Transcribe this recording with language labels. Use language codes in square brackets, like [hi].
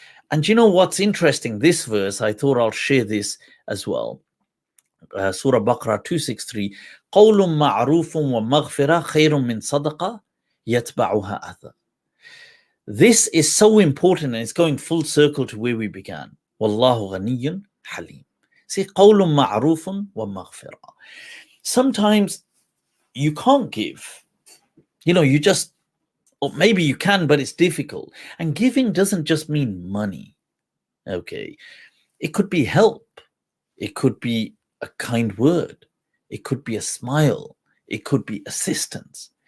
[en] And you know what's interesting? This verse, I thought I'll share this as well. [ar] Surah Baqarah 263. قَوْلٌ مَعْرُوفٌ وَمَغْفِرَةٌ خَيْرٌ مِّن صَدَقَةٍ يَتْبَعُهَا أَذًى. [en] This is so important, and it's going full circle to where we began. [ar] وَاللَّهُ غَنِيٌّ حَلِيمٌ. [en] See, [ar] قَوْلٌ مَعْرُوفٌ وَمَغْفِرَةٌ. [en] Sometimes you can't give. You just, or maybe you can, but it's difficult. And giving doesn't just mean money. Okay. It could be help. It could be a kind word. It could be a smile. It could be assistance.